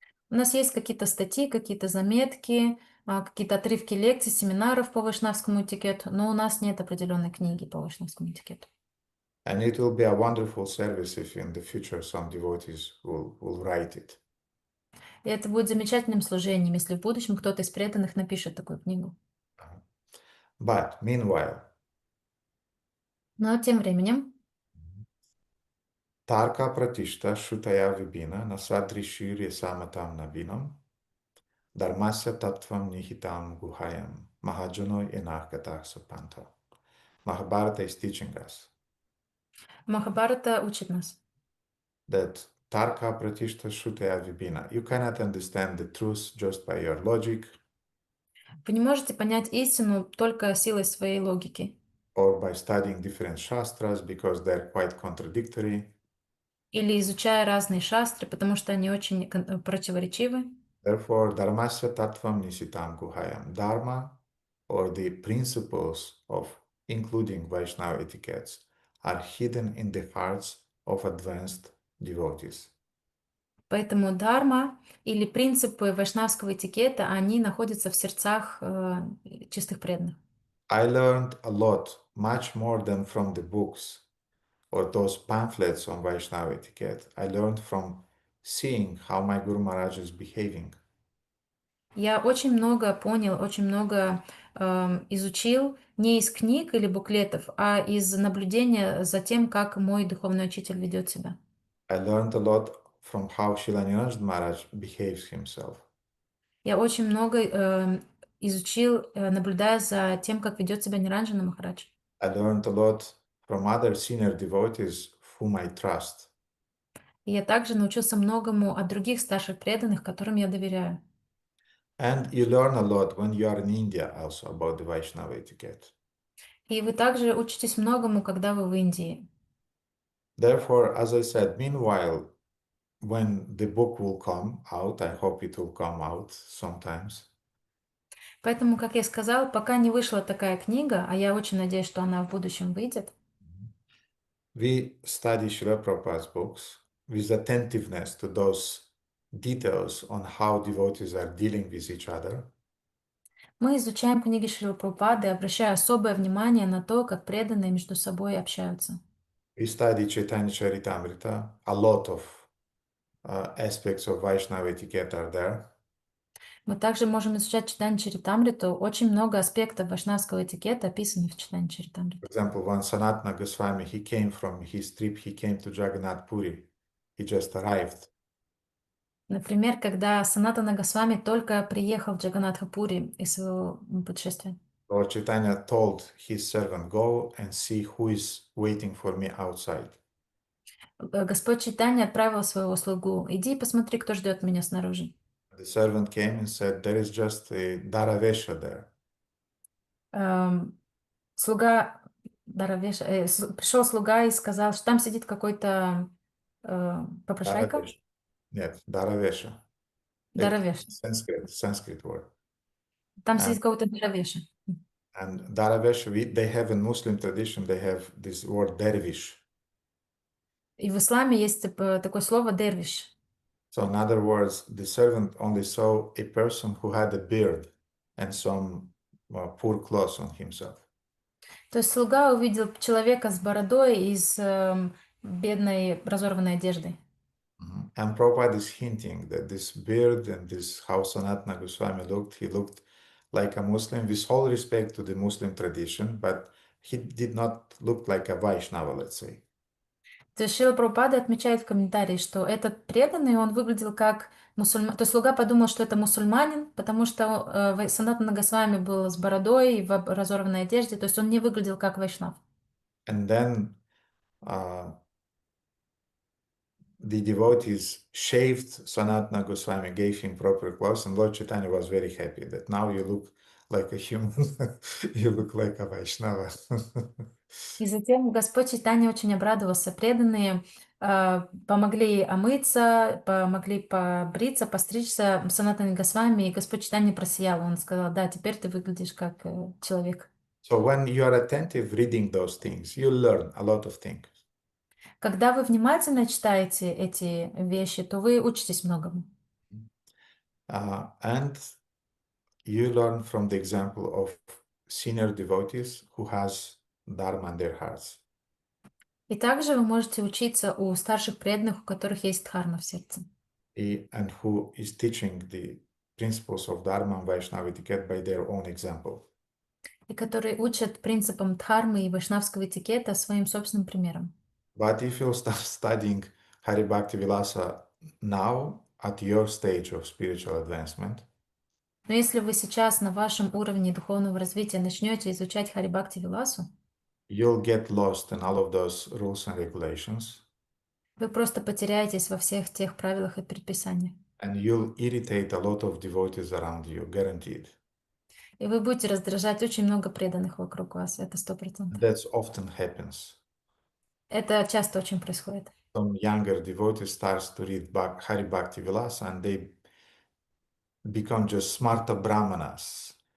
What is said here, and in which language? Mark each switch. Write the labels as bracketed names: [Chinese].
[Russian] У нас есть какие-то статьи, какие-то заметки, какие-то отрывки лекций, семинаров по вайшнавскому этикету, но у нас нет определенной книги по вайшнавскому этикету. [English] And it will be a wonderful service if in the future some devotees will write it. [Russian] И это будет замечательным служением, если в будущем кто-то из преданных напишет такую книгу. [English] But meanwhile, [Russian] но тем временем [Sanskrit] Tarka pratishta shutaya vibhina nasadrishirya samatam navinam dharmasya tattvam nihitam guhayam mahajano enahgatah sapanta. [English] Mahabharata is teaching us [Russian] Махабхарата учит нас, [Sanskrit] that Tarka pratishta shutaya vibhina. [English] You cannot understand the truth just by your logic. [Russian] Вы не можете понять истину только силой своей логики. [English] Or by studying different shastras because they're quite contradictory. [Russian] Или изучая разные шастры, потому что они очень противоречивы. [Sanskrit] Therefore, dharmasya tattvam nisitam guhayam. [English] Dharma, or the principles of including Vaishnava etiquettes, are hidden in the hearts of advanced devotees. [Russian] Поэтому дharma или принципы вайшнавского этикета, они находятся в сердцах чистых преданных. [English] I learned a lot, much more than from the books or those pamphlets on Vaishnava etiquette. I learned from seeing how my Guru Maharaj is behaving. [Russian] Я очень много понял, очень много изучил не из книг или буклетов, а из наблюдения за тем, как мой духовный учитель ведет себя. [English] I learned a lot from how Srila Niranjan Maharaj behaves himself. [Russian] Я очень много изучил, наблюдая за тем, как ведет себя Ниранджана Махарадж. [English] I learned a lot from other senior devotees whom I trust. [Russian] И я также научился многому от других старших преданных, которым я доверяю. [English] And you learn a lot when you are in India also about the Vaishnava etiquette. [Russian] И вы также учитесь многому, когда вы в Индии. [English] Therefore, as I said, meanwhile, when the book will come out, I hope it will come out sometimes. [Russian] Поэтому, как я сказал, пока не вышла такая книга, а я очень надеюсь, что она в будущем выйдет. [English] we study Srila Prabhupada's books with attentiveness to those details on how devotees are dealing with each other. [Russian] Мы изучаем книги Шрилы Прабхупады, обращая особое внимание на то, как преданные между собой общаются. [English] We study Chaitanya Charitamrita. A lot of aspects of Vaishnava etiquette are there. [Russian] Мы также можем изучать Читание Чаритамриту. Очень много аспектов вайшнавского этикета описаны в Читании Чаритамриту. [English] For example, when Sanatana Goswami, he came from his trip, he came to Jagannath Puri. He just arrived. [Russian] Например, когда Санатана Госвами только приехал в Джаганатхапури из своего путешествия. [English] Lord Chaitanya told his servant, go and see who is waiting for me outside. [Russian] Господь Чайтанья отправил своего слугу: иди и посмотри, кто ждет меня снаружи. [English] The servant came and said, there is just a Daravesha there. [Russian] Слуга пришел слуга и сказал, что там сидит какой-то попрошайка. Нет, Daravesha. Даравеш. [English] Sanskrit word. [Russian] Там сидит какой-то Даравеша. [English] And Daravesha, they have in Muslim tradition, they have this word dervish. [Russian] И в исламе есть такое слово дервиш. [English] So in other words, the servant only saw a person who had a beard and some poor clothes on himself. [Russian] То есть слуга увидел человека с бородой и с бедной разорванной одеждой. [English] And Prabhupada is hinting that this beard and this how Sanatana Goswami looked, he looked like a Muslim with all respect to the Muslim tradition, but he did not look like a Vaishnava, let's say. [Russian] То есть Шрила Прабхупада отмечает в комментарии, что этот преданный, он выглядел как мусульманин. То есть слуга подумал, что это мусульманин, потому что Санатана Госвами был с бородой и в разорванной одежде, то есть он не выглядел как вайшнав. [English] And then the devotees shaved Sanatana Goswami, gave him proper clothes, and Lord Chaitanya was very happy that now you look like a human, you look like a Vaishnava. [Russian] И затем Господь Чайтанья очень обрадовался. Преданные помогли омыться, помогли побриться, постричься Санатане Госвами, и Господь Чайтанья просиял. Он сказал, да, теперь ты выглядишь как человек. [English] So when you are attentive reading those things, you learn a lot of things. [Russian] Когда вы внимательно читаете эти вещи, то вы учитесь многому. [English] And you learn from the example of senior devotees who has Dharma in their hearts. [Russian] И также вы можете учиться у старших преданных, у которых есть дхарма в сердце. [English] And who is teaching the principles of Dharma and Vaishnava etiquette by their own example. [Russian] И которые учат принципам дхармы и вайшнавского этикета своим собственным примером. [English] But if you start studying Hari Bhakti Vilasa now at your stage of spiritual advancement, [Russian] но если вы сейчас на вашем уровне духовного развития начнете изучать Хари Бхакти Виласу, [English] you'll get lost in all of those rules and regulations. [Russian] Вы просто потеряетесь во всех тех правилах и предписаниях. [English] And you'll irritate a lot of devotees around you, guaranteed. [Russian] И вы будете раздражать очень много преданных вокруг вас, это 100%. [English] That often happens. [Russian] Это часто очень происходит. [English] Some younger devotees starts to read Hari Bhakti Vilasa and they become just smarta brahmanas.